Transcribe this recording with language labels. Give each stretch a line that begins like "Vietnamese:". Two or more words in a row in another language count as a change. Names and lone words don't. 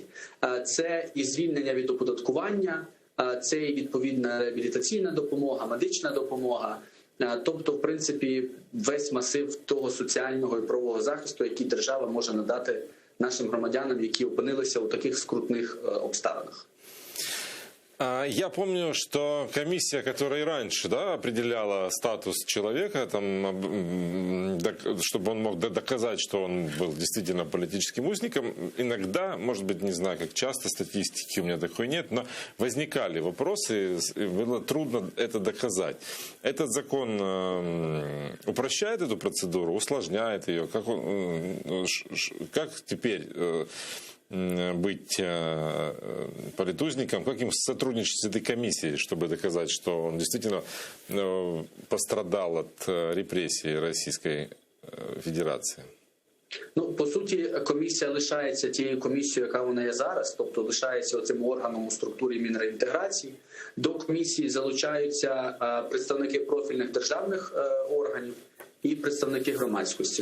Ukrainian: Це і звільнення від оподаткування, це і відповідна реабілітаційна допомога, медична допомога. Тобто, в принципі, весь масив того соціального і правового захисту, який держава може надати нашим громадянам, які опинилися у таких скрутних обставинах.
Russian: Я помню, что комиссия, которая и раньше, да, определяла статус человека, там, чтобы он мог доказать, что он был действительно политическим узником, иногда, может быть, не знаю, как часто, статистики у меня такой нет, но возникали вопросы, и было трудно это доказать. Этот закон упрощает эту процедуру, усложняет ее? Как теперь быть политузником, как им сотрудничать с этой комиссией, чтобы доказать, что он действительно пострадал от репрессий
Ukrainian: Російської Федерації? Ну, по суті, комісія лишається тією комісією, яка вона є зараз, тобто лишається цим органом у структурі Мінреінтеграції. До комісії залучаються представники профільних державних органів і представники громадськості.